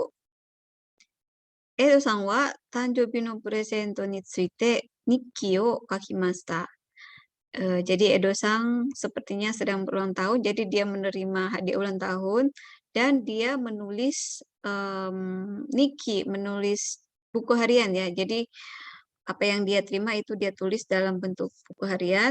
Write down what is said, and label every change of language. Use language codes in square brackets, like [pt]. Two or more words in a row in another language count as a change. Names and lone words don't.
[ja] エドさんは誕生日のプレゼントについて日記を書きました. [id] Jadi Edo-san sepertinya sedang berulang tahun, jadi dia menerima hadiah ulang tahun dan dia menulis nikki, menulis buku harian ya. Jadi apa yang dia terima itu dia tulis dalam bentuk buku harian.